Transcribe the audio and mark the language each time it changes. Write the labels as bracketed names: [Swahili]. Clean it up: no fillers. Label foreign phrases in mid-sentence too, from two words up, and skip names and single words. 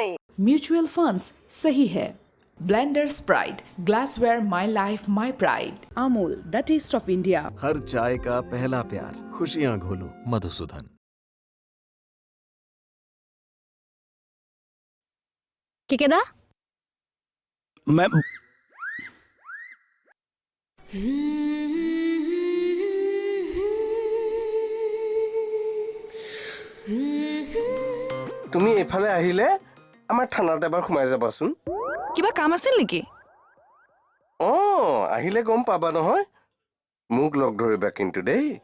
[English] mutual funds [Hindi] सही है [English] Blenders Pride glassware my life my pride अमूल the taste of India [Hindi] हर चाय का पहला प्यार खुशियां घोलो मधुसूदन केकेदा मैं [Assamese] তুমি এফালে আহিলে আমাৰ থানাত এবাৰ সোমাই যাবাচোন কিবা কাম আছিল নেকি আহিলে গম পাবা নহয় মোক লগ ধৰিবা কিন্তু দেই